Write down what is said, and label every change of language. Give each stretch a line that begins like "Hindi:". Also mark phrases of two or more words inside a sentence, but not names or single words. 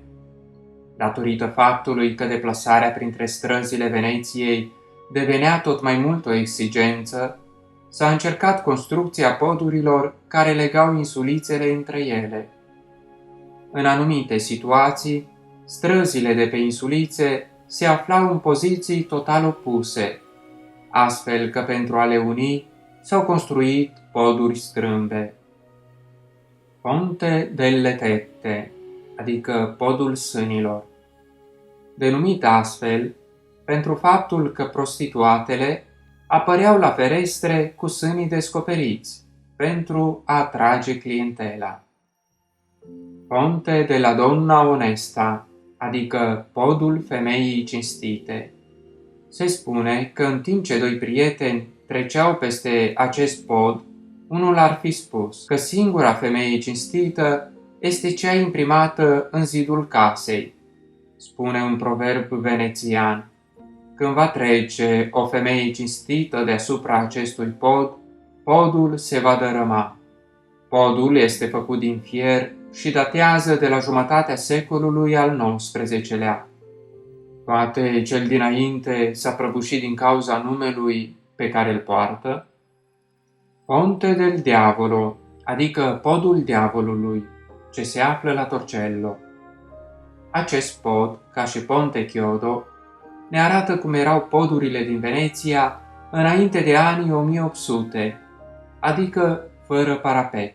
Romanian: Datorită faptului că deplasarea printre străzile Veneției devenea tot mai mult o exigență, s-a încercat construcția podurilor care legau insulițele între ele. În anumite situații, străzile de pe insulițe se aflau în poziții total opuse, astfel că pentru a le uni s-au construit poduri strâmbe. Ponte delle Tette, adică podul sânilor. Denumit astfel pentru faptul că prostituatele apăreau la ferestre cu sânii descoperiți pentru a atrage clientela. Ponte de la Donna Onesta, adică podul femeii cinstite. Se spune că în timp ce 2 prieteni treceau peste acest pod, unul ar fi spus că singura femeie cinstită este cea imprimată în zidul casei. Spune un proverb venețian: când va trece o femeie cinstită deasupra acestui pod, podul se va dărâma. Podul este făcut din fier și datează de la jumătatea secolului al XIX-lea. Poate cel dinainte s-a prăbușit din cauza numelui pe care îl poartă. Ponte del Diavolo, adică podul diavolului, ce se află la Torcello. Acest pod, ca și Ponte Chiodo, ne arată cum erau podurile din Veneția înainte de anii 1800, adică fără parapet.